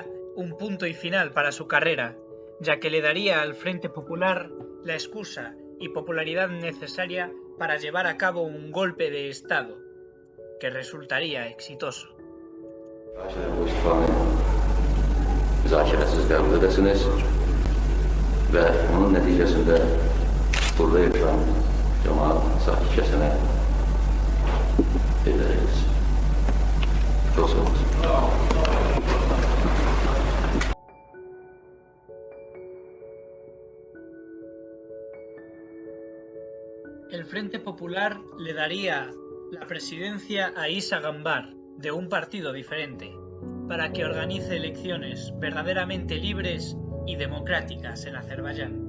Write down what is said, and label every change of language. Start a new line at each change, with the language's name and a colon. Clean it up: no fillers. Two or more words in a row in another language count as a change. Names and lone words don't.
Spanish: un punto y final para su carrera, ya que le daría al Frente Popular la excusa y popularidad necesaria para llevar a cabo un golpe de Estado, que resultaría exitoso.
Azerbaijani: Müzakeresiz qəbul edəsiniz və onun nəticəsində burada yaşayan cəmaət sakitcəsinə edəcəksiniz. Çox sağ olun.
Spanish: El Frente Popular le daría la presidencia a Isa Gambar, de un partido diferente, para que organice elecciones verdaderamente libres y democráticas en Azerbaiyán.